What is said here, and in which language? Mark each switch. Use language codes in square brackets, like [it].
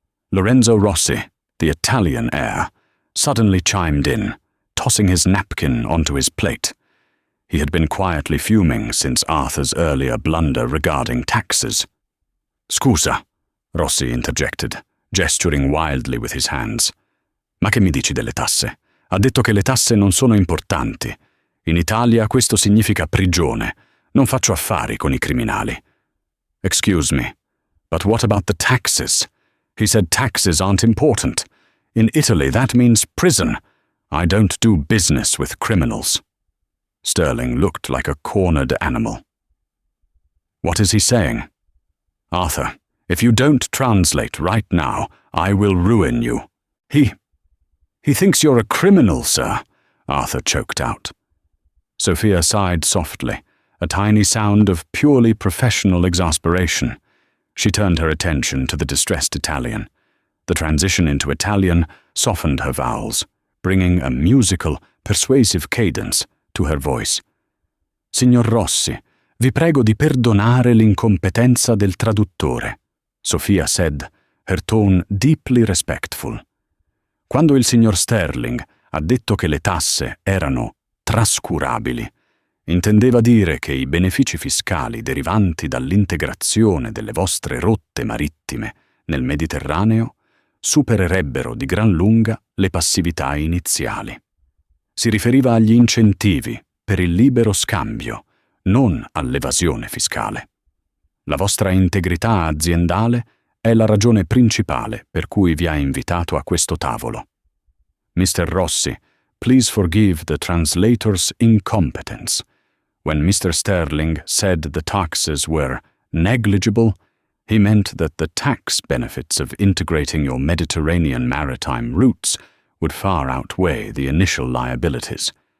[en] Lorenzo Rossi, the Italian heir, suddenly chimed in, tossing his napkin onto his plate. He had been quietly fuming since Arthur's earlier blunder regarding taxes. "Scusa," Rossi interjected, gesturing wildly with his hands. [it] "Ma che mi dici delle tasse? Ha detto che le tasse non sono importanti. In Italia questo significa prigione. Non faccio affari con I criminali." [en] "Excuse me." But what about the taxes? He said taxes aren't important. In Italy, that means prison. I don't do business with criminals. Sterling looked like a cornered animal. What is he saying? Arthur, if you don't translate right now, I will ruin you. He thinks you're a criminal, sir, Arthur choked out. Sophia sighed softly, a tiny sound of purely professional exasperation. She turned her attention to the distressed Italian. The transition into Italian softened her vowels, bringing a musical, persuasive cadence to her voice. [it] Signor Rossi, vi prego di perdonare l'incompetenza del traduttore, [en] Sophia said, her tone deeply respectful. [it] Quando il signor Sterling ha detto che le tasse erano trascurabili, intendeva dire che i benefici fiscali derivanti dall'integrazione delle vostre rotte marittime nel Mediterraneo supererebbero di gran lunga le passività iniziali. Si riferiva agli incentivi per il libero scambio, non all'evasione fiscale. La vostra integrità aziendale è la ragione principale per cui vi ha invitato a questo tavolo. [en] Mr. Rossi, please forgive the translator's incompetence. When Mr. Sterling said the taxes were negligible, he meant that the tax benefits of integrating your Mediterranean maritime routes would far outweigh the initial liabilities.